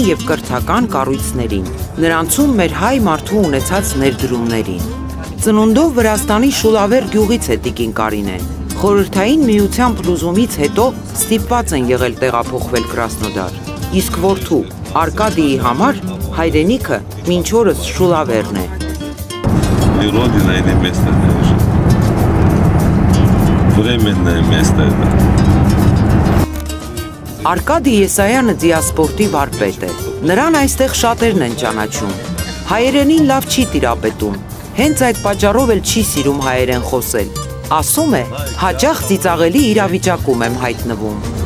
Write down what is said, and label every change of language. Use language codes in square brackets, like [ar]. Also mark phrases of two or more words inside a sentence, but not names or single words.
[hy] և կրթական կառույցներին, նրանցում մեր հայ մարդու ունեցած ներդրումներին։ Ծնունդով Վրաստանի Շուլավեր գյուղից է տիկին Կարինեն։ Խորհրդային միության փլուզումից հետո ստիպված են եղել տեղափոխվել Կրասնոդար, իսկ որդու Արկադիի համար հայրենիքը մինչ օրս Շուլավերն է։ [ru] Временное место это. [hy] Արկադի Եսայանը դիասպորտի վարպետ է։ Նրան այստեղ շատերն են ճանաչում։ Հայերենին լավ չի տիրապետում, հենց այդ պատճառով էլ չի սիրում հայերեն խոսել։ Ասում է, հաճախ ծիծաղելի իրավիճակում եմ հայտնվում։